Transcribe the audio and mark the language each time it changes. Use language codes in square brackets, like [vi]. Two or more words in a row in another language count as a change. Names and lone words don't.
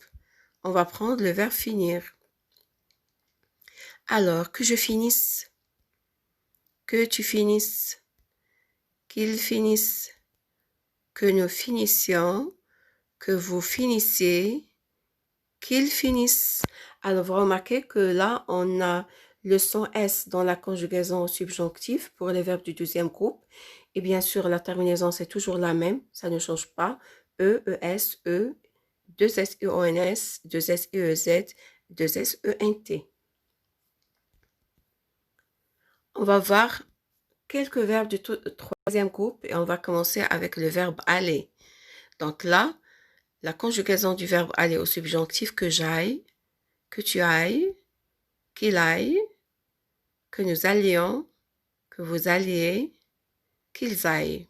[fr] On va prendre le verbe finir. Alors, que je finisse, que tu finisses, qu'il finisse, que nous finissions, que vous finissiez, qu'il finisse. Alors, vous remarquez que là, on a le son S dans la conjugaison au subjonctif pour les verbes du deuxième groupe. Et bien sûr, la terminaison, c'est toujours la même, ça ne change pas. E, ES, E, 2 S, E, O, N, S, 2 S, E, E, Z, 2 S, E, N, T. On va voir quelques verbes du troisième groupe et on va commencer avec le verbe aller. Donc là, la conjugaison du verbe aller au subjonctif, que j'aille, que tu ailles, qu'il aille, que nous allions, que vous alliez, qu'ils aillent.